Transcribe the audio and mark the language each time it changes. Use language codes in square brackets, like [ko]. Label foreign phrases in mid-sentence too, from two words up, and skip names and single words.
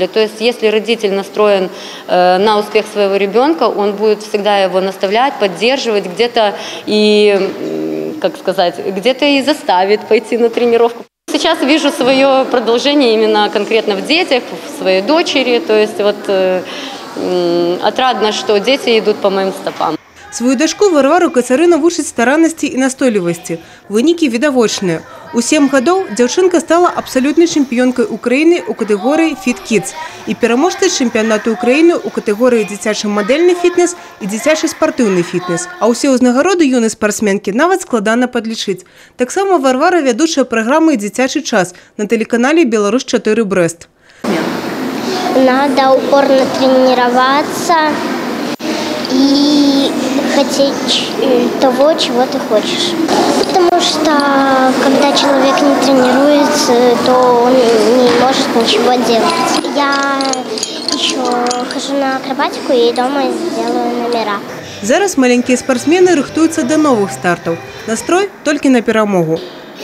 [ru] То есть если родитель настроен на успех своего ребенка, он будет всегда его наставлять, поддерживать, где-то и, как сказать, где-то и заставит пойти на тренировку. Сейчас вижу свое продолжение именно конкретно в детях, в своей дочери. То есть вот отрадно, что дети идут по моим стопам. [be] Свою дочку Варвару Кацарына вучыць стараннасці і настойлівасці. Вынікі відавочныя. У 7 гадоў дзяўчынка стала абсалютнай чэмпіёнкай Украіны ў катэгорыі Fit Kids і пераможцай чэмпіянату Украіны ў катэгорыі дзіцяча-мадэльны фітнес і дзіцячы спартыўны фітнес. А ўсе ўзнагароды юнай спартсменкі нават складана падлічыць. Таксама Варвара вядучая праграмы «Дзіцячы час» на тэлеканале «Беларусь-4 Брест». [ru] Надо упорно тренироваться и хотеть того, чего ты хочешь. Потому что когда человек не тренируется, то он не может ничего делать. Я еще хожу на акробатику и дома делаю номера. [be] Зараз маленькие спортсмены рыхтуюцца до новых стартаў. Настрой толькі на перамогу.